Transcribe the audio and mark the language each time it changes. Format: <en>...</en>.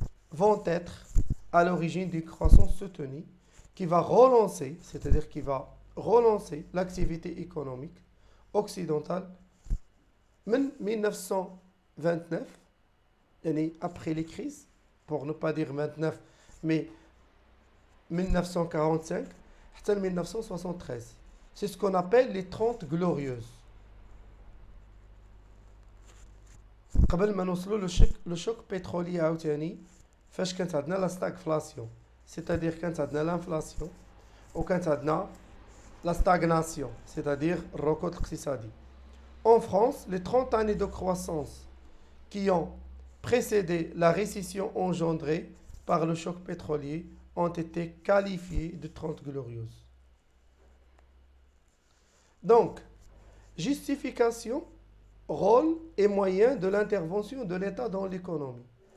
<fr>vont être à l'origine d'une croissance soutenue qui va relancer, c'est-à-dire qui va relancer l'activité économique occidentale en 1929, après les crises, pour ne pas dire 29, mais 1945 jusqu'à 1973. C'est ce qu'on appelle les 30 glorieuses.</fr> <ar>قبل ما نوصلوا لو شوك بترولي عاوتاني فاش كانت عندنا لا ستاغفلاسيون،</ar> <fr>c'est-à-dire</fr> <ar>كانت عندنا لانفلاسيون وكانت عندنا لا ستاغناسيون، c'est-à-dire الركود الاقتصادي.</ar> <fr>En France, les 30 années de croissance qui ont précédé la récession engendrée par le choc pétrolier ont été qualifiées de 30 glorieuses. Donc, justification, rôle et moyen de l'intervention de l'État dans l'économie.</fr>